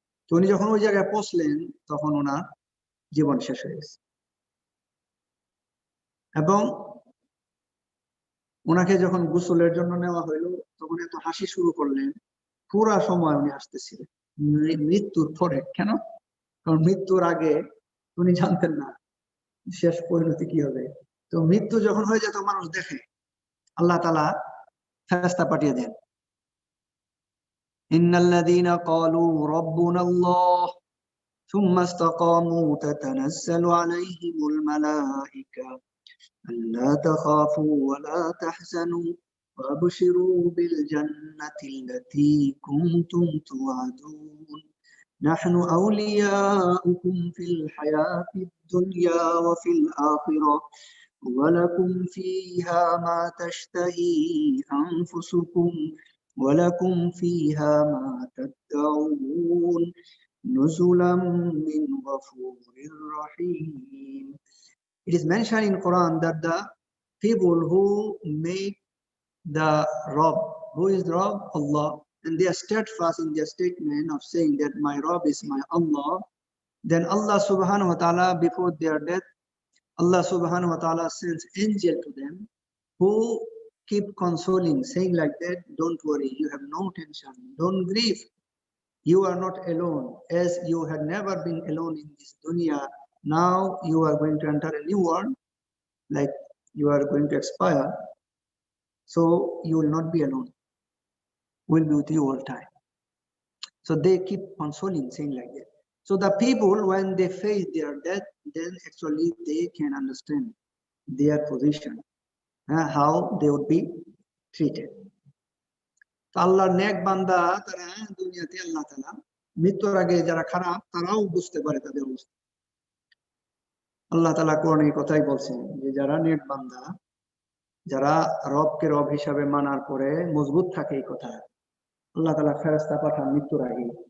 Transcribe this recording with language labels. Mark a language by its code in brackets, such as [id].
[bn] তো উনি যখন ওই জায়গায় পৌঁছলেন তখন ওনার জীবন শেষ হয়ে গেছে এবং ওনাকে যখন গোসলের জন্য নেওয়া হইলো তখন এত হাসি শুরু করলেন, পুরা সময় উনি হাসতেছিলেন। মৃত্যুর পরে কেন? কারণ মৃত্যুর আগে উনি জানতেন না শেষ পরিণতি কি হবে। তো মৃত্যু যখন হয়ে যেত মানুষ দেখে, আল্লাহ তাআলা ফেরেশতা পাঠিয়ে দেন, [ar] ইন্নাল্লাযীনা ক্বালু রাব্বুনাল্লাহ সুম্মা ইসতাকামু তাতানাজ্জালু আলাইহিমুল মালায়েকা ألا تخافوا ولا تحزنوا وابشروا بالجنة التي كنتم توعدون نحن أولياؤكم في الحياة الدنيا وفي الآخرة ولكم فيها ما تشتهي أنفسكم ولكم فيها ما تدعون نزلا من غفور رحيم. [en] It is mentioned in Quran that the people who make the Rabb, who is the Rabb? Allah, and they are steadfast in their statement of saying that my Rabb is my Allah, then Allah subhanahu wa ta'ala, before their death, Allah subhanahu wa ta'ala sends angel to them who keep consoling, saying like that, don't worry, you have no tension, don't grieve, you are not alone, as you had never been alone in this dunya. Now you are going to enter a new world, like you are going to expire, so you will not be alone, we'll be with you all time. So they keep consoling, saying like that. So the people, when they face their death, then actually they can understand their position, how they would be treated. [bn] আল্লাহর নেক বান্দা তারা দুনিয়াতে আল্লাহ তাআলা মৃত্যুর আগে যারা খারাপ তারাও বুঝতে পারে তাদের অবস্থা। আল্লাহ তাআলা কোরআনে কথাই বলছেন যে যারা নেক বান্দা, যারা রবকে রব হিসাবে মানার পরে মজবুত থাকে, এই কথা আল্লাহ তাআলা ফেরেশতা পাঠান মৃত্যুর আগে।